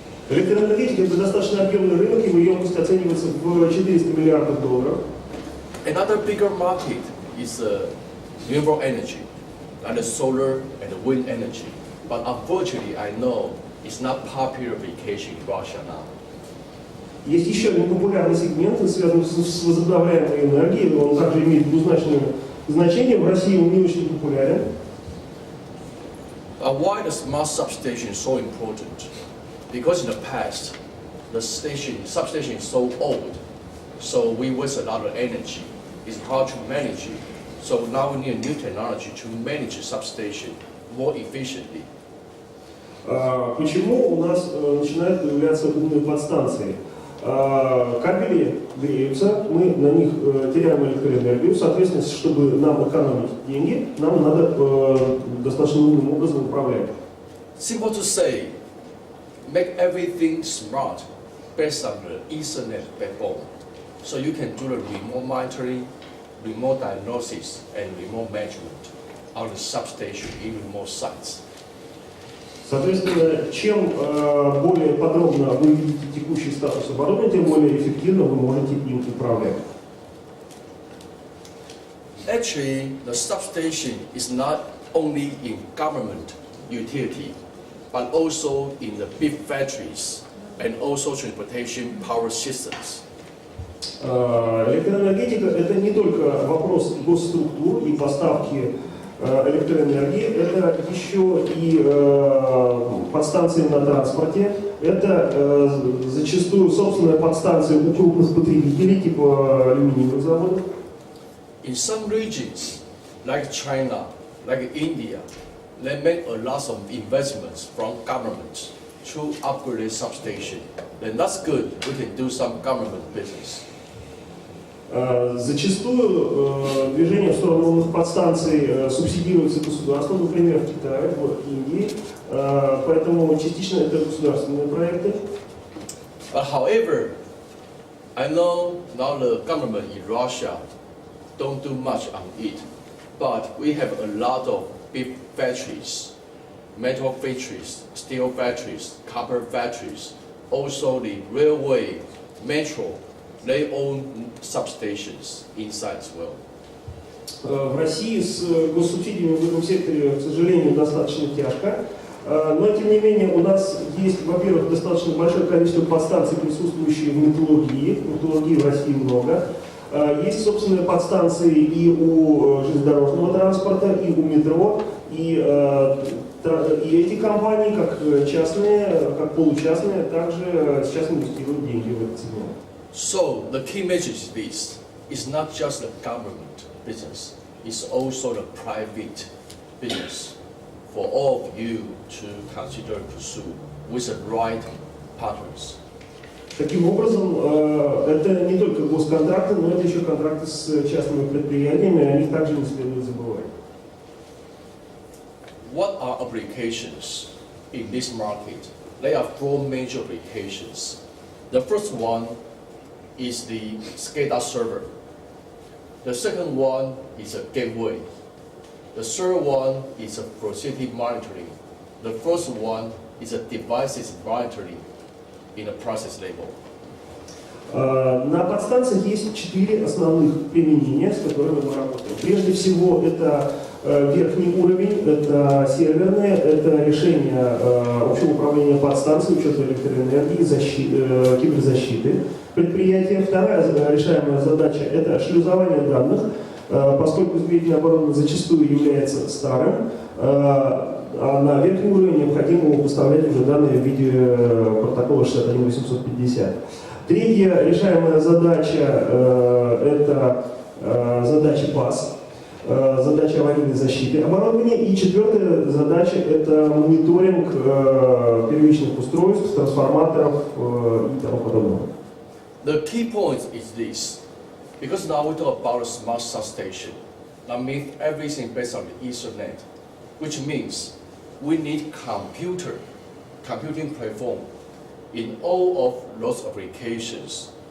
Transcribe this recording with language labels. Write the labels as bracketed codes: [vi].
[ru] Электроэнергетика – это достаточно объемный рынок, его емкость оценивается в 400 миллиардов долларов. [en] Another bigger market is renewable energy, like the solar and the wind energy. But unfortunately, I know it's not popular application in Russia now. [ru] Есть еще один популярный сегмент, связанный с возобновляемой энергией, он также имеет двузначное значение, в России он не очень популярен. [en] Why the smart substation is so important? Because in the past, the substation is so old, so we waste a lot of energy. It's hard to manage it. So now we need a new technology to manage the substation more efficiently. [ru] Почему у нас начинают появляться умные подстанции? Кабели греются, мы на них теряем электроэнергию, соответственно, чтобы нам экономить деньги, нам надо достаточно умным образом управлять. [en] Simple to say, make everything smart based on the Ethernet backbone. So you can do the remote monitoring, remote diagnosis, and remote management on the substation in remote sites. [ru] Соответственно, чем более подробно вы видите текущий статус оборудования, тем более эффективно вы можете им управлять. [en] Actually, the substation is not only in government utility, but also in the big factories and also transportation power systems. [ru] Электроэнергетика – это не только вопрос госструктур и поставки электроэнергии, это еще и подстанции на транспорте, это зачастую собственная подстанция у крупных потребителей, типа алюминиевых заводов. [en] In some regions, like China, like India, they make a lot of investments from governments to upgrade substation. Then that's good. We can do some government business. [ru] Зачастую движение в сторону умных подстанций субсидируется государством, например, в Китае, в Индии, поэтому частично это государственные проекты. [en] But however, I know now the government in Russia don't do much on it, but we have a lot of big factories, metal factories, steel factories, copper factories, also the railway, metro. They own substations inside as well. [ru] В России с госсубсидиями в этом секторе, к сожалению, достаточно тяжко, но тем не менее у нас есть, во-первых, достаточно большое количество подстанций, присутствующие в металлургии. Металлургии в России много. Есть собственные подстанции и у железнодорожного транспорта, и у метро, и эти компании, как частные, как получастные, также сейчас инвестируют деньги в этот сегмент. [en] So the key message is this: it's not just the government business; it's also the private business for all of you to consider pursue with the right partners. [ru] Таким образом, это не только госконтракты, но это еще контракты с частными предприятиями, и о них также не следует забывать. [en] What are applications in this market? There are four major applications. The first one is the SCADA server. The second one is a gateway. The third one is a facility monitoring. The fourth one is a devices monitoring in a process level. [ru] На подстанциях есть 4 основных применения, с которыми мы работаем. Прежде всего, это верхний уровень, это серверные, это решение общего управления подстанцией, учета электроэнергии, киберзащиты предприятия. Вторая решаемая задача – это шлюзование данных, поскольку сберегательное оборудование зачастую является старым, а на верхний уровень необходимо поставлять уже данные в виде протокола 61850. Третья решаемая задача – это задача ПАС, задача аварийной защиты оборудования. И четвертая задача – это мониторинг первичных устройств, трансформаторов и тому подобного. [en] The key point is this, because now we talk about a smart substation. That means everything based on the Ethernet, which means we need computing platform in all of those applications.